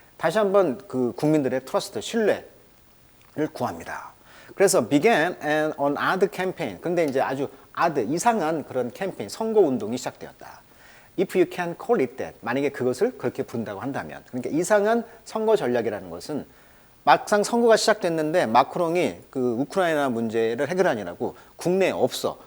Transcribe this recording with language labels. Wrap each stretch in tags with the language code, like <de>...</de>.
<ko>다시 한번 그 국민들의 trust 신뢰를 구합니다.</ko> <en>그래서 began an odd campaign.</en> <ko>근데 이제 아주 odd 이상한 그런 캠페인 선거 운동이 시작되었다.</ko> <en>If you can call it that.</en> <ko>만약에 그것을 그렇게 부른다고 한다면. 그러니까 이상한 선거 전략이라는 것은 막상 선거가 시작됐는데 마크롱이 그 우크라이나 문제를 해결하느라고 국내에 없어.</ko>